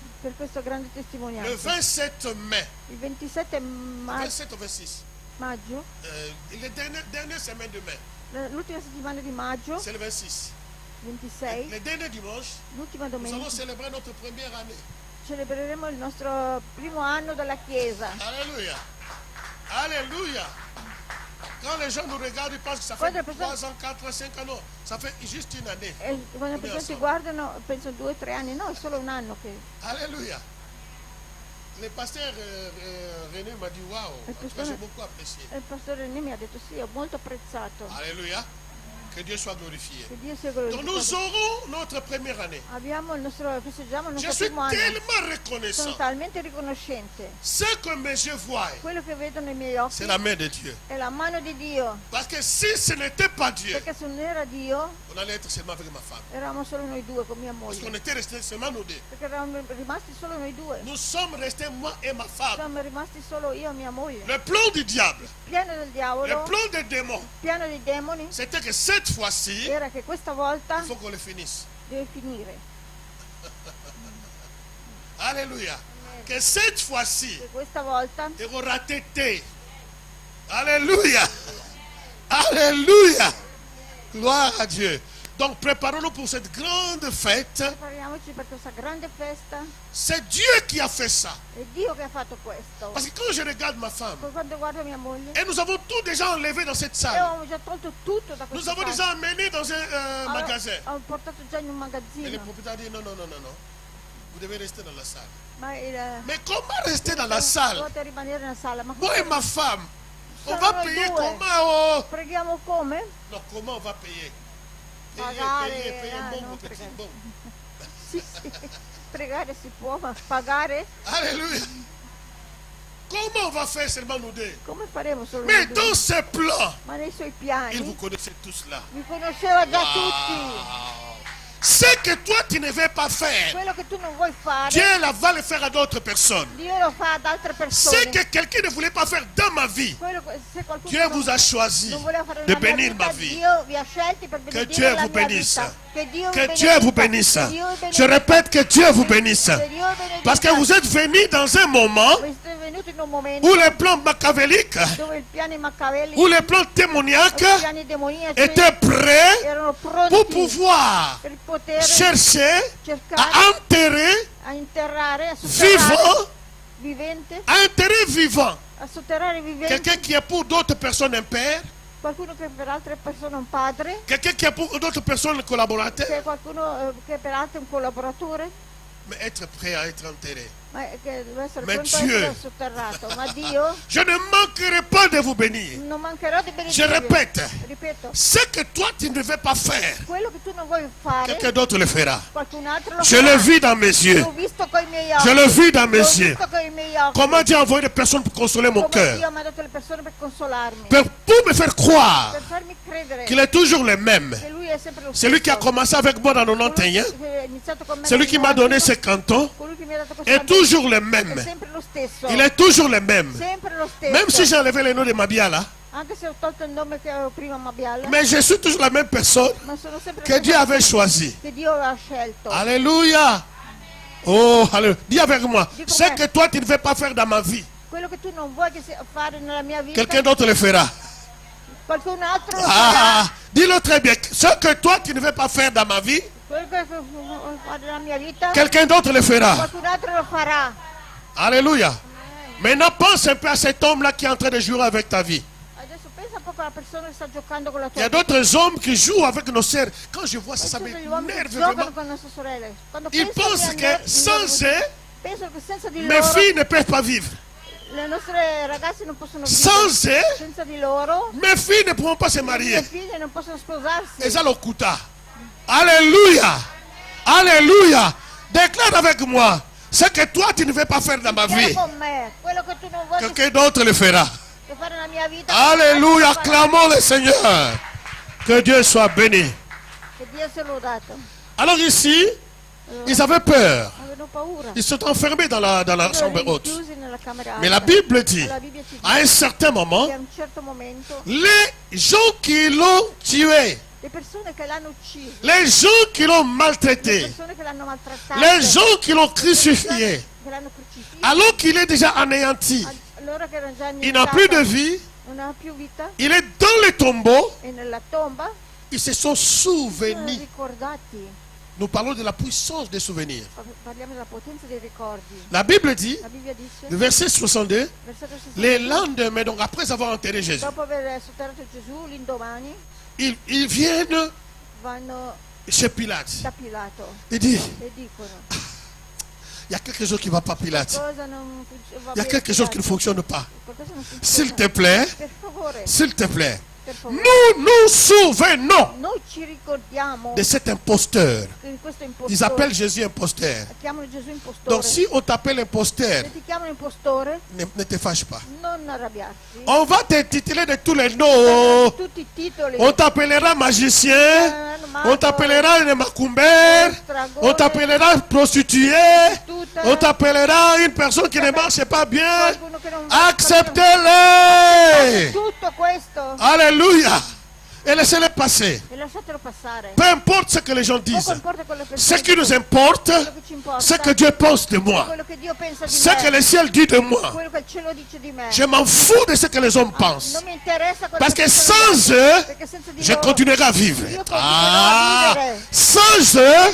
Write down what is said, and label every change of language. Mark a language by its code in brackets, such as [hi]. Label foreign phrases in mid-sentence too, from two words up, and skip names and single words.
[it] per questo grande [fr] Le [it] testimonianza. [fr] 27 mai, [it] Il 27 [fr] 27 ou 26, [it] maggio, [fr] les dernières semaines de mai, [it] l'ultima settimana di maggio, [fr] c'est le 26. 26, Les derniers dimanches, [it] l'ultima [fr] nous allons [it] domenica, [fr] célébrer notre première année. [it] celebreremo il nostro primo anno della Chiesa. [fr] Alléluia. Alléluia. Quand les gens nous regardent, ils pensent que ça fait [it] Quando le persone- [fr] 3 ans, 4 ans, 5 ans. Non, ça fait juste une année. [it] E quando le Come persone ti al guardano pensano 2 o 3 anni, no, è solo un anno che... [fr] Alléluia. Le pasteur René m'a dit waouh. En tout cas, j'ai beaucoup apprécié. [it] Il pastore René mi ha detto sì, ho molto apprezzato. [fr] Alléluia. Que Dieu soit glorifié. [it] Che Dio sia [fr] Donc nous [it] glorificato. [fr] aurons notre première année. [it] Festeggiamo il [fr] Je [it] nostro [fr] suis [it] primo anno. [fr] tellement [it] Sono [fr] reconnaissant. [it] talmente riconoscente. [fr] Ce que mes yeux voient, [it] Quello che vedo nei miei occhi [fr] c'est la main de Dieu. [it] è la mano di Dio. [fr] Parce que si ce n'était pas Dieu, [it] Perché se non era Dio, [fr] on allait être seulement avec ma femme. [it] eravamo solo noi due con mia [fr] Parce qu'on [it] moglie. [fr] était restés seulement nous deux. [it] Perché eravamo rimasti solo noi due. [fr] Nous sommes restés, moi et ma femme. [it] Siamo rimasti solo io e mia moglie. [fr] Le plan du diable, [it] Piano del [fr] le [it] diavolo, [fr] plan des démons, [it] piano dei demoni, [fr] c'était que cette fois-ci, [it] era che questa volta [fr] il faut qu'on le finisse. [it] deve finire. [fr] Alléluia. Que cette fois-ci, [it] Che questa volta [fr] il aura été. Alléluia. Alléluia. Gloire à Dieu. Donc préparons-nous pour cette grande fête. [it] prepariamoci per questa grande festa. [fr] C'est Dieu qui a fait ça. [it] È Dio che ha fatto questo. [fr] Parce que quand je regarde ma femme, [it] Poi quando guardo mia moglie, [fr] et nous avons tout déjà enlevé dans cette [it] e [fr] salle. [it] avevamo già tolto tutto da [fr] Nous [it] questa [fr] avons déjà amené dans un magasin. [it] Ho portato già in un [fr] Mais le [it] magazzino. [fr] propriétaire dit non, non, non, non, non. Vous devez rester dans la salle. [it] Ma [fr] Mais comment rester dans la salle? [it] dovete rimanere nella sala. Ma [fr] Moi et ma femme, on [it] Sono [fr] va [it] noi [fr] payer [it] due. [fr] comment? Oh? [it] preghiamo come? [fr] Non, comment on va payer? [it] Pagare, [fr] Payer un bon [it] non [fr] ou petit [it] pregare. [fr] bon. [it] Sì, sì. Pregare si può, ma pagare? [fr] Alléluia. Comment on va faire seulement nous deux? [it] Come faremo solo [fr] Mais [it] noi [fr] dans [it] due? [fr] ce plan, [it] Ma nei suoi [fr] il vous [it] piani [fr] connaissait tous là. [it] mi conosceva già tutti. Wow. [fr] Ce que toi tu ne veux pas faire, [it] Quello che tu non vuoi fare, [fr] Dieu va le faire à d'autres personnes. [it] Dio lo fa ad altre [fr] Ce [it] persone. [fr] que quelqu'un ne voulait pas faire dans ma vie, [it] Se qualcuno [fr] Dieu vous a choisi [it] non voleva fare [fr] de [it] nella mia [fr] bénir [it] vita, [fr] ma vie. [it] Dio vi ha scelti per benedire [fr] Dieu [it] la [fr] vous [it] mia [fr] bénisse. [it] vita. Che Dio [fr] Que [it] vi [fr] Dieu vous [it] benedica. [fr] bénisse. [it] Che Dio vi [fr] Je [it] benedica. [fr] répète que Dieu vous bénisse. [it] Che Dio vi benedica. [fr] Parce que vous êtes venus dans un moment [it] Siete venuti in un momento [fr] où le plan machiavélique, [it] dove il piano Machiavelli [fr] où le plan [it] e [fr] démoniaque [it] i piani demoniaci [fr] était prêt [it] erano pronti [fr] pour pouvoir [it] per poter [fr] chercher [it] cercare [fr] à enterrer [it] a interrare, a sotterrare [fr] vivant, [it] vivente, [fr] à enterrer vivant [it] a sotterrare vivente [fr] quelqu'un qui est pour d'autres personnes un père, [it] qualcuno che per altre persone è un padre, [fr] quelqu'un qui est pour d'autres personnes un collaborateur, [it] che è qualcuno che per altri è un collaboratore, [fr] mais être prêt à être enterré. [it] ma che deve essere Ma pronto a [fr] Dieu. [it] essere sotterrato. Ma Dio [fr] Je ne manquerai pas de vous bénir. [it] non mancherò di [fr] Je [it] benedirvi. [fr] répète, [it] Ripeto, [fr] ce que toi tu ne veux pas faire, [it] quello che tu non vuoi fare, [fr] quelqu'un d'autre le fera. [it] qualcun altro lo [fr] Je [it] farà. [fr] le vis dans mes yeux. [it] L'ho visto con i miei occhi. [fr] Je le vis dans mes [it] L'ho [fr] yeux. [it] visto con i miei occhi. [fr] comment Dieu a envoyé des personnes pour consoler mon [it] Come [fr] cœur. [it] Dio ha mandato le persone per consolarmi, [fr] Pour me faire croire [it] per farmi credere [fr] qu'il est toujours le même. [it] che lui è sempre lo [fr] Celui qui a [it] stesso. [fr] commencé avec moi dans 91, [it] Colui che ha iniziato con me [fr] celui qui m'a donné [it] nel [fr] ses cantons, [it] colui che mi ha dato questo [fr] est toujours le [it] è [fr] même. [it] sempre lo stesso. [fr] Il est toujours le même. [it] Sempre lo stesso. [fr] Même si j'ai enlevé le nom de Mabia là, [it] Anche se ho tolto il nome che avevo prima, Mabiala, [fr] mais je suis toujours la même personne [it] ma sono sempre [fr] que Dieu avait choisi. [it] che Dio aveva scelto. [fr] Alléluia. Oh, alléluia. Dis avec moi, Dis ce [it] con me. [fr] que toi tu ne veux pas faire dans ma vie, [it] Quello che tu non vuoi fare nella mia vita, [fr] quelqu'un d'autre le fera. [it] qualcun altro lo [fr] Ah, [it] farà. [fr] dis-le très bien. Ce que toi tu ne veux pas faire dans ma vie, [it] Quello che vuoi fare nella mia vita, [fr] quelqu'un d'autre le fera. [it] qualcun altro lo farà. [fr] Alléluia. Maintenant pense un peu à cet homme-là qui est en train de jouer avec ta vie. [it] Adesso pensa un po' alla persona che sta giocando con la [fr] Il [it] tua [fr] y a [it] vita. [fr] d'autres hommes qui jouent avec nos sœurs. Quand je vois ça, ça [it] Ci sono degli uomini che [fr] m'énerve [it] giocano [fr] vraiment. [it] con le nostre sorelle. Quando [fr] Ils [it] penso [fr] pensent [it] di [fr] que [it] andare- [fr] sans eux, [it] pensano che senza di [fr] mes [it] loro [fr] filles ne peuvent pas vivre. [it] le nostre ragazze non possono vivere. [fr] Sans eux, [it] Senza di loro [fr] mes filles ne pourront pas se [it] le mie [fr] marier. [it] figlie non possono sposarsi. [fr] Et ça, le coûta. Alléluia. Alléluia. Déclare avec moi. Ce que toi, tu ne veux pas faire dans ma [it] Dichiara [fr] vie, [it] con me quello che tu non vuoi [fr] quelqu'un d'autre le fera. [it] fare nella mia vita. [fr] Alléluia. [it] Che [fr] Clamons le Seigneur. Que Dieu soit béni. [it] Dio sia lodato. [fr] Alors ici, ils avaient peur. [it] Avevano paura. [fr] Ils sont enfermés dans la chambre [it] Erano [fr] haute. [it] chiusi nella camera [fr] Mais la [it] alta. [fr] Bible dit, [it] La Bibbia ci [fr] à un certain moment, [it] che a un certo momento [fr] les gens qui l'ont tué, [it] le persone che l'hanno ucciso, [fr] les gens qui l'ont [it] le [fr] maltraité, [it] persone che l'hanno maltrattato, [fr] les gens qui l'ont crucifié, [it] che l'hanno crocifisso, [fr] alors qu'il est déjà anéanti, [it] allora che erano già [fr] il n'a plus de [it] annientati, [fr] vie, [it] non ha più vita, [fr] il est dans le tombeau, [it] e nella tomba [fr] ils se sont [it] sono [fr] souvenus. [it] ricordati. [fr] Nous parlons de la puissance des souvenirs. [it] Parliamo della potenza dei ricordi. [fr] La Bible dit, [it] La Bibbia dice, [fr] le verset 62, [it] versetto 60, [fr] les lendemains, donc après avoir enterré Jésus, [it] dopo aver sotterrato Gesù, l'indomani [fr] ils viennent [it] vanno [fr] chez Pilate. [it] da Pilato [fr] Il dit, [it] e dicono [fr] il y a quelque chose qui ne va pas, Pilate. [it] cosa non va [fr] Il y a [it] bene, [fr] quelque chose qui ne [it] Pilato. [fr] fonctionne pas. [it] Qualcosa non funziona. [fr] S'il te plaît, [it] Per favore, [fr] s'il te plaît, [it] per favore. [fr] nous nous souvenons [it] Noi ci ricordiamo [fr] de cet imposteur. [it] di questo impostore. [fr] Ils appellent Jésus imposteur. [it] Chiamano Gesù impostore. [fr] Donc si on t'appelle imposteur, [it] Se ti chiamano impostore, [fr] ne te fâche pas. [it] non arrabbiarti. [fr] On va te titiller de tous les noms. [it] Tutti i titoli. [fr] On t'appellera magicien, on t'appellera une macumber, on t'appellera prostituée, on t'appellera une personne qui ne marche pas bien. [it] Qualcuno che non va- [fr] Acceptez-les. [it] Tutto questo. [fr] Alléluia. Et laissez-les passer. [it] E lasciatelo passare. [fr] Peu importe ce que les gens [it] Poco [fr] disent. [it] importa quello che [fr] Ce qui nous importe, [it] quello che ci importa. [fr] ce que Dieu pense de moi. [it] Quello che Dio pensa di [fr] Ce [it] me. [fr] que le ciel dit de moi. [it] Quello che il cielo dice di me. [fr] Je m'en fous de ce que les hommes pensent. [it] Non mi interessa quello [fr] Parce [it] che [fr] que [it] pensano gli [fr] sans [it] altri, [fr] eux, [it] perché senza di [fr] je [it] loro [fr] continuerai à vivre. [it] io continuerò [fr] Ah, [it] a vivere. [fr] sans eux,